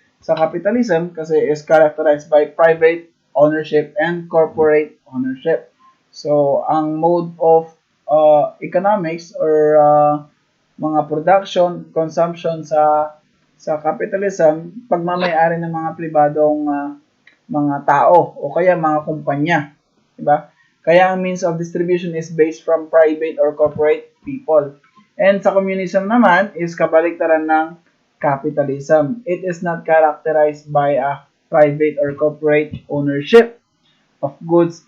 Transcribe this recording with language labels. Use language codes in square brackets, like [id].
[tl] Sa capitalism kasi [en] is characterized by private ownership and corporate ownership. [tl] So, ang [en] mode of economics [tl] or mga production, consumption sa capitalism, pagmamay-ari ng mga pribadong mga tao o kaya mga kumpanya, di ba? [en] Kaya ang means of distribution is based from private or corporate people. [tl] And sa communism naman is kabaliktaran ng capitalism. [en] It is not characterized by a private or corporate ownership of goods.